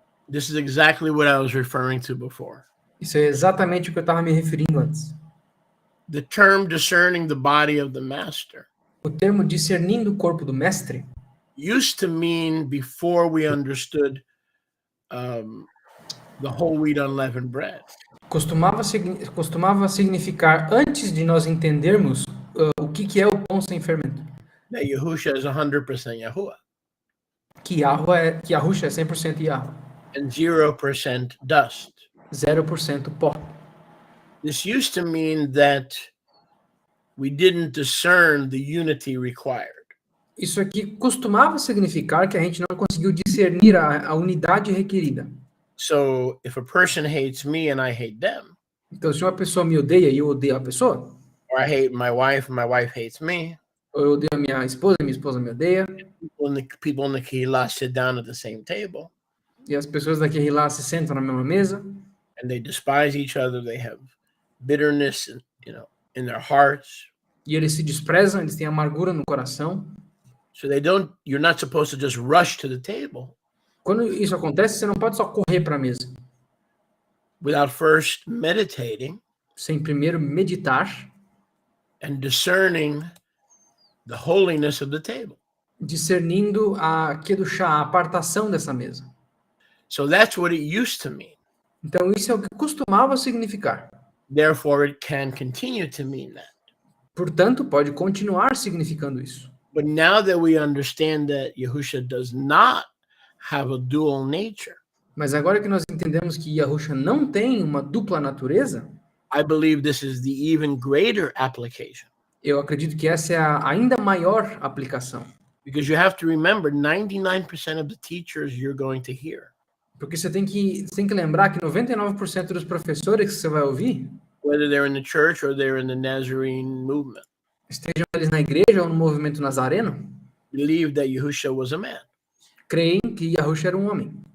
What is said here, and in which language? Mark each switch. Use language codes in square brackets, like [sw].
[en] This is exactly what I was referring to before. [pt] Isso é exatamente o que eu estava me referindo antes. [en] The term discerning the body of the master [pt] O termo discernindo o corpo do mestre [en] used to mean, before we understood the whole wheat unleavened bread, [pt] costumava significar, antes de nós entendermos o que é o pão sem fermento, [en] that Yahusha is 100% Yahuwah [pt] que Yahusha é 100% Yahweh, [en] and 0% dust. [pt] 0% pó. [en] This used to mean that we didn't discern the unity required. [pt] Isso aqui costumava significar que a gente não conseguiu discernir a unidade requerida. [en] So if a person hates me and I hate them, [pt] Então, se uma pessoa me odeia e eu odeio a pessoa, [en] or I hate my wife and my wife hates me, [pt] ou eu odeio a minha esposa e minha esposa me odeia, [en] people in the Kehillah sit down at the same table [pt] e as pessoas daqui lá se sentam na mesma mesa, [en] and they despise each other, they have bitterness, in their hearts. [pt] e eles se desprezam, eles têm amargura no coração. [en] So you're not supposed to just rush to the table [pt] Quando isso acontece, você não pode só correr para a mesa, [en] without first meditating [pt] sem primeiro meditar, [en] and discerning the holiness of the table. [pt] discernindo a kedushá, a apartação dessa mesa. [en] So that's what it used to mean. [pt] Então, isso é o que costumava significar. [en] Therefore, it can continue to mean that. [pt] Portanto, pode continuar significando isso. [en] But now that we understand that Yahusha does not have a dual nature, [pt] Mas agora que nós entendemos que Yahusha não tem uma dupla natureza, [en] I believe this is the even greater application. [pt] eu acredito que essa é a ainda maior aplicação. [en] Because you have to remember, 99% of the teachers you're going to hear, [pt] Porque você tem que lembrar que 99% dos professores que você vai ouvir, [en] whether they're in the church or they're in the Nazarene movement, [pt] estejam eles na igreja ou no movimento nazareno, [en] believe that Yahusha was a man. [pt] creem que Yahusha era um homem.